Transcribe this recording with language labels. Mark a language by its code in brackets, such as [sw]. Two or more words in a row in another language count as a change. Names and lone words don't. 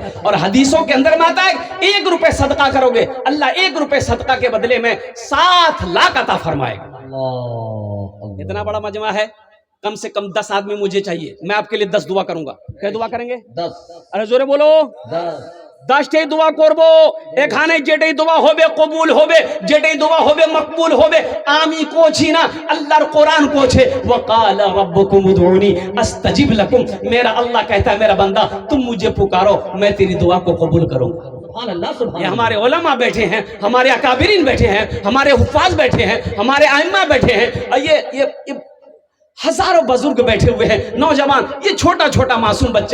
[ur] اور حدیثوں کے اندر میں آتا ہے 1 روپے صدقہ کرو گے, اللہ 1 روپے صدقہ کے بدلے میں 7 لاکھ عطا فرمائے گا. اللہ. اتنا بڑا مجمع ہے, کم سے کم 10 آدمی مجھے چاہیے, میں آپ کے لیے 10 دعا کروں گا. کیا دعا کریں گے؟ 10 ارے زورے بولو. [bn] 10 دعا করব, এখানে যেটাই দোয়া হবে কবুল হবে, যেটাই দোয়া হবে মকবুল হবে. আমি করছি না, আল্লাহর কোরআন করছে, [ar] وقال ربكم ادعوني استجب لكم. [ur] میرا اللہ کہتا ہے میرا بندہ تم مجھے پکارو میں تیری دعا کو قبول کروں گا. [ar] سبحان اللہ سبحان [ur] یہ اللہ. ہمارے علماء بیٹھے ہیں, ہمارے اکابرین بیٹھے ہیں, ہمارے حفاظ بیٹھے ہیں, ہمارے ائمہ بیٹھے ہیں, اور یہ ہزاروں بزرگ بیٹھے ہوئے ہیں, نوجوان, یہ چھوٹا چھوٹا معصوم بچہ.